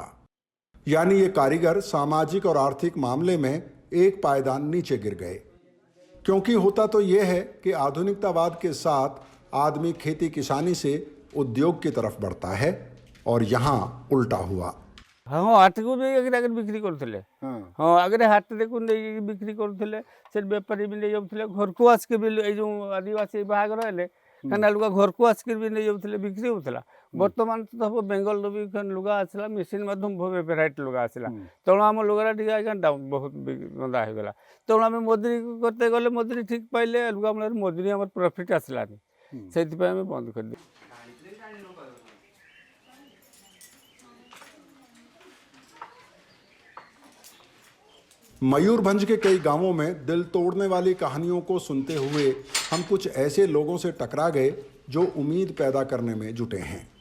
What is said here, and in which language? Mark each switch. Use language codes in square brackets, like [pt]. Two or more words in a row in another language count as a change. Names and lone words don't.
[hi] यानी ये कारीगर सामाजिक और आर्थिक मामले में एक पायदान नीचे गिर गए। क्योंकि होता तो यह है कि आधुनिकतावाद के साथ आदमी खेती किसानी से उद्योग की तरफ बढ़ता है और यहाँ उल्टा हुआ। [or] ହଁ ହାଟକୁ ନେଇକି ଆଗରେ ବିକ୍ରି କରୁଥିଲେ। ହଁ ଆଗରେ ହାଟକୁ ନେଇକି ବିକ୍ରି କରୁଥିଲେ, ସେ ବେପାରୀ ବି ନେଇଯାଉଥିଲେ, ଘରକୁ ଆସିକି ବି ଏଇ ଯେଉଁ ଆଦିବାସୀ ବାହାଘର ହେଲେ କାହିଁକିନା ଲୁଗା ଘରକୁ ଆସିକି ବି ନେଇଯାଉଥିଲେ, ବିକ୍ରି ହେଉଥିଲା। ବର୍ତ୍ତମାନ ତ ସବୁ ବେଙ୍ଗଲରୁ ବି ଲୁଗା ଆସିଲା, ମେସିନ୍ ମାଧ୍ୟମ ଭେରାଇଟି ଲୁଗା ଆସିଲା, ତେଣୁ ଆମ ଲୁଗାଟା ଟିକେ ଆଜ୍ଞା ବହୁତ ଗନ୍ଦା ହେଇଗଲା। ତେଣୁ ଆମେ ମଜୁରୀ କରତେ ଗଲେ ମଜୁରୀ ଠିକ୍ ପାଇଲେ ଲୁଗା ମୂଳରେ ମଜୁରୀ ଆମର ପ୍ରଫିଟ୍ ଆସିଲାନି, ସେଇଥିପାଇଁ ଆମେ ବନ୍ଦ କରିଦେଲୁ। [hi] मयूरभंज के कई गांवों में दिल तोड़ने वाली कहानियों को सुनते हुए हम कुछ ऐसे लोगों से टकरा गए जो उम्मीद पैदा करने में जुटे हैं।